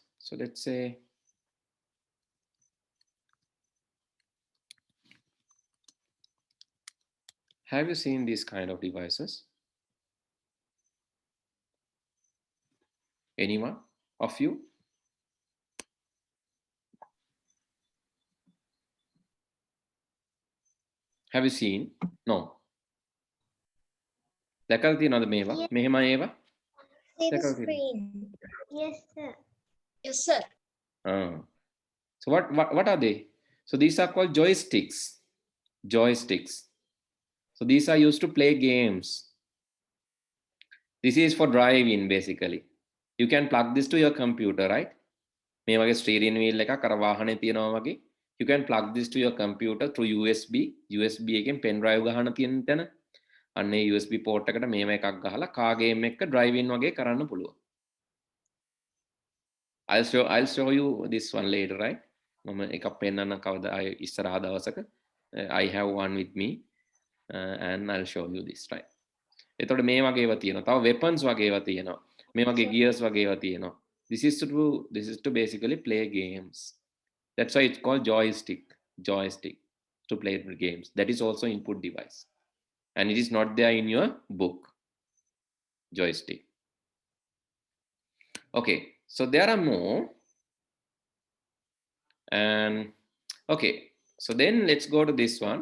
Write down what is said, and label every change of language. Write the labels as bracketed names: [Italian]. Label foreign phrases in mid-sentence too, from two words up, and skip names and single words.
[English] So let's say, have you seen these kind of devices? Anyone of you? Have you seen? No. [Sinhala] දැකලා තියෙනවද මේවා? මෙහෙම ඒවා? [English] See the [Sinhala] දැකලා තියෙනවද? [English] screen. Yes, sir. Yes, sir. So what are they? So these are called joysticks. Joysticks. So these are used to play games. This is for driving basically. You can plug this to your computer, right? [Sinhala] මේ වගේ [English] steering wheel [Sinhala] එකක් අර වාහනේ තියෙනවා වගේ. [English] You can plug this to your computer through USB [Sinhala] එකෙන් pen drive ගහන තියෙන තැන. අන්න ඒ [English] USB port [Sinhala] එකට මේව එකක් ගහලා [English] car game [Sinhala] එක driving වගේ කරන්න පුළුවන්. [English] I'll show you this one later, right? [Sinhala] මම එකක් පෙන්නන්න කවදා ඉස්සරහා දවසක. [English] I have one with me and I'll show you this, right? [Sinhala] එතකොට මේ වගේ ඒවා තියෙනවා. තව weapons වගේ ඒවා තියෙනවා. මේ වගේ gears වගේ ඒවා තියෙනවා. [English] This is to basically play games. That's why it's called joystick to play the games. That is also input device, and it is not there in your book. Joystick. Okay, so there are more, and okay, so then let's go to this one.